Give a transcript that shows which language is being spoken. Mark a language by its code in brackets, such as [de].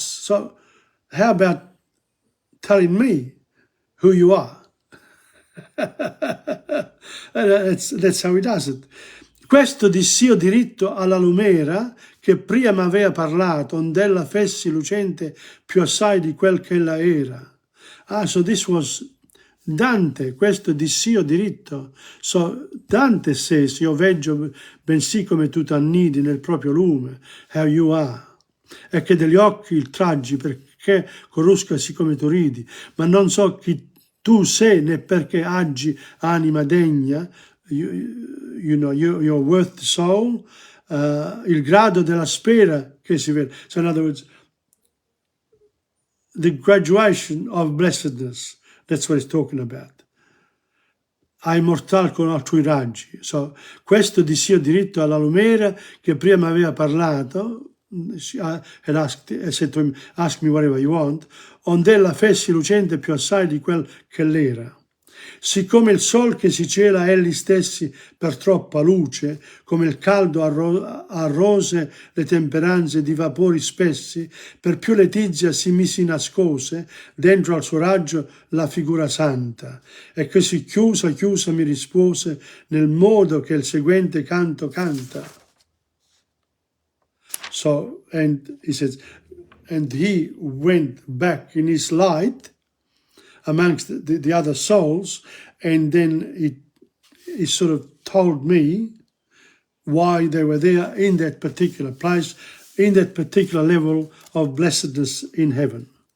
[en] So how about telling me who you are? That's how he does it. [it] Questo diss'io diritto alla lumera che prima m'avea parlato, ond'ella fessi lucente più assai di quel che ella era. [en] Ah, so this was Dante, [it] questo diss'io diritto. [en] So Dante says, [it] io veggio bensì come tu t'annidi nel proprio lume, [en] how you are, [it] e che degli occhi il traggi perché corrusca sì come tu ridi, ma non so chi tu sei né perché aggi anima degna, [en] you know, your worth soul, [it] il grado della spera che si vede. [en] So in other words, the graduation of blessedness, that's what he's talking about. [it] Ai mortal con altrui raggi. So, questo diss'io diritto alla lumera che prima aveva parlato, [en] had asked, said to him, ask me whatever you want, [it] ond'ella fessi lucente più assai di quel che l'era. Siccome il sol che si cela egli stessi per troppa luce, come il caldo arrose le temperanze di vapori spessi, per più letizia si misi nascose dentro al suo raggio la figura santa, e così chiusa mi rispose nel modo che il seguente canto canta. [en] So, and he says, and he went back in his light amongst the other souls, and then he sort of told me why they were there in that particular place, in that particular level of blessedness in heaven.